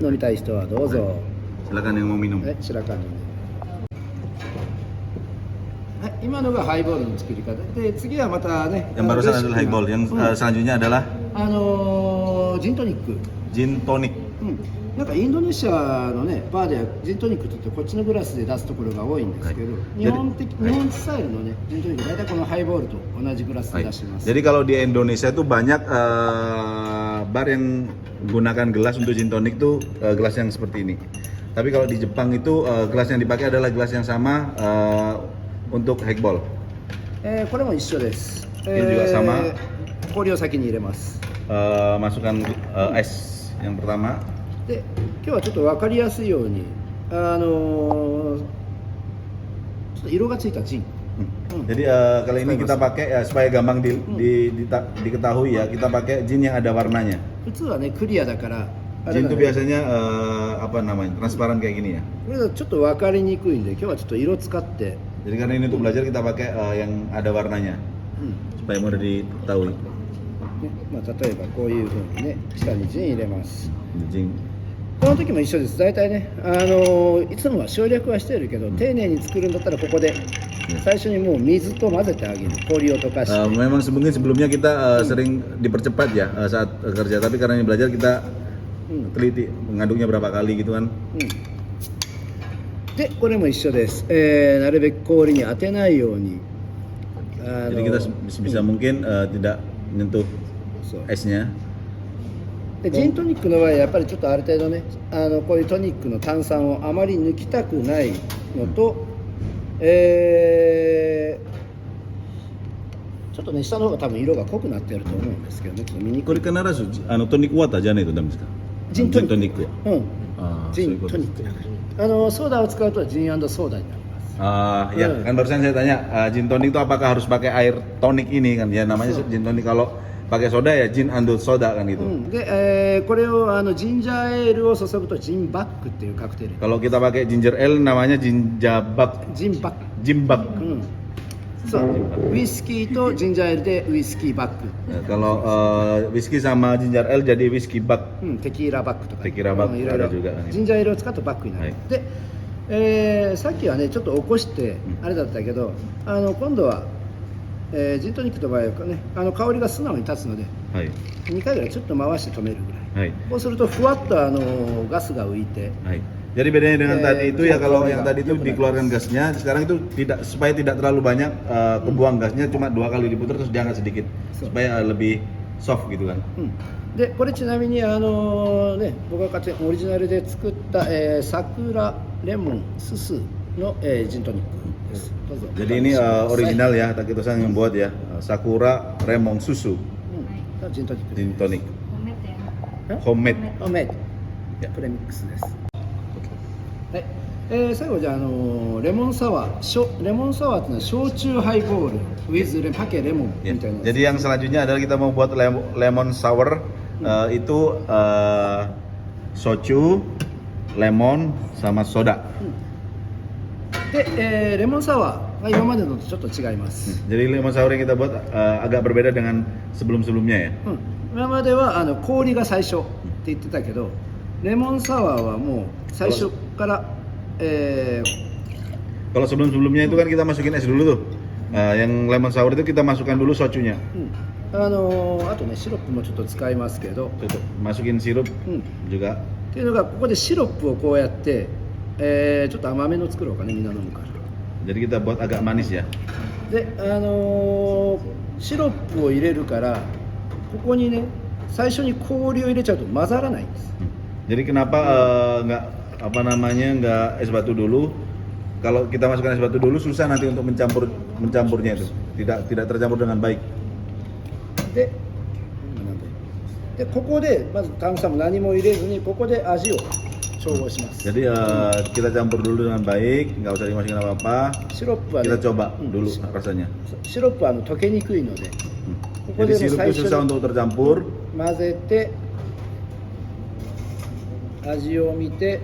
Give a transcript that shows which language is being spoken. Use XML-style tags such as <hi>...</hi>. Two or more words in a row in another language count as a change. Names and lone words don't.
<ja>飲みたい人はどうぞ。</ja> <id>Silakan yang mau minum.</id> <ja>はい、白川の。はい、今のがハイボールの作り方で、次はまたね。</ja> <id>Yang barusan adalah highball. Yang selanjutnya adalah</id> <ja>ジントニック。ジントニック。なんかインドネシアのねバーではジントニックって言ってこっちのグラスで出すところが多いんですけど、日本スタイルのねジントニック大体このハイボールと同じグラスで出してます。</ja> <id>Jadi kalau di Indonesia tuh banyak bar yang gunakan gelas untuk gin tonic tuh gelas yang seperti ini. Tapi kalau di Jepang itu gelas yang dipakai adalah gelas yang sama untuk highball.</id> <ja>これも一緒です。</ja> <id>Ini juga sama.</id> <ja>氷を先に入れます。</ja> <id>Masukkan es yang pertama.</id> <ja>で今日はちょっと分かりやすいようにちょっと色がついたジン。</ja> <id>Jadi kali ini kita pakai supaya gampang diketahui ya, kita pakai gin yang ada warnanya.</id> <ja>普通はねクリアだから。</ja> <id>Gin itu biasanya apa namanya transparan kayak gini ya.</id> <ja>これだとちょっと分かりにくいんで今日はちょっと色使って。</ja> <id>Jadi karena ini untuk belajar kita pakai yang ada warnanya supaya mudah diketahui.</id> <ja>まあ例えばこういう風にね下にジン入れます。ジン。この時も一緒です。大体ね、いつもは省略はしてるけど、丁寧に作るんだったらここで最初にもう水と混ぜてあげる。氷を溶かして。</ja> <id>Memang mungkin sebelumnya kita sering dipercepat ya saat kerja, tapi karena ini belajar kita teliti mengaduknya berapa kali gitu kan.</id> <ja>で、これも一緒です。なるべく氷に当てないように。</ja> <id>Jadi kita sebisa mungkin tidak menyentuh esnya.</id> <ja>でジントニックの場合やっぱりちょっとある程度ねこういうトニックの炭酸をあまり抜きたくないのと、ちょっとね下の方が多分色が濃くなってると思うんですけどねちょっと見にくい。これ必ずトニックウォーターじゃないとダメですか？ジントニック。ジントニック。ソーダを使うとジン&ソーダになります。</ja> <id>Ya kan barusan saya tanya gin tonic itu apakah harus pakai air tonic ini kan ya namanya gin tonic kalau pakai soda ya gin and soda kan gitu.</id> <ja>で、これをジンジャーエールを注ぐとジンバックっていうカクテル。</ja> <id>Kalau kita pakai ginger ale namanya jinjabak.</id> <ja>ジンバック。ジンバック。そう。ウイスキーとジンジャーエールでウイスキーバック。</ja> <id>Kalau whisky sama ginger ale jadi whisky バック。</id> <ja>テキーラバックとか。</ja> <id>テキーラバック ada juga。</id> <ja>ジンジャーエールを使うとバックになる。で、さっきはねちょっと起こしてあれだったけど、今度は。ジントニックの場合はね香りが素直に立つので、2回ぐらいちょっと回して止めるぐらい、こうするとふわっとガスが浮いて、</ja> <id>Jadi bedanya dengan tadi itu ya kalau yang tadi itu dikeluarkan gasnya, sekarang itu supaya tidak terlalu banyak kebuang gasnya, cuma 2 kali diputar terus diangkat sedikit supaya lebih soft gitu kan.</id> <ja>でこれちなみに僕がオリジナルで作った、桜レモンススの、ジントニック。</ja> <id>Jadi ini original ya, Takito-san yang buat ya, Sakura Lemon Susu, gin tonic, homemade.</id> <ja>プレミックスです。はい。最後じゃあレモンサワー。レモンサワーってのは焼酎ハイボール with パケレモンみたいな。</ja> <id>Jadi yang selanjutnya adalah kita mau buat lemon sour, itu soju, lemon sama soda.</id> <ja>で、レモンサワーが今までのとちょっと違います。</ja> <id>Jadi lemon sour yang kita buat agak berbeda dengan sebelum-sebelumnya ya.</id> <ja>今までは氷が最初って言ってたけど、レモンサワーはもう最初から。</ja> <id>Kalau sebelum-sebelumnya itu kan kita masukin es dulu tuh. Yang lemon sour itu kita masukkan dulu sojunya.</id> <ja>あとねシロップもちょっと使いますけど。</ja> <id>Masukin sirup juga.</id> <ja>っていうのがここでシロップをこうやって。ちょっと甘めの作ろうかねみんな飲むから。</ja> <id>Jadi kita buat agak manis ya.</id> <ja>で、シロップを入れるからここにね最初に氷を入れちゃうと混ざらないんです。</ja> <id>Jadi kenapa nggak nggak es batu dulu? Kalau kita masukkan es batu dulu susah nanti untuk mencampurnya itu. Tidak tercampur dengan baik.</id> <ja>でここでまず炭酸も何も入れずにここで味を。</ja> <id>Jadi kita campur dulu dengan baik, nggak usah dimasukin apa-apa. Kita coba dulu rasanya.</id> <ja>Sirup は溶けにくいので。</ja> <id>Jadi sirup itu susah untuk tercampur.</id> <ja>混ぜて味を見て。</ja>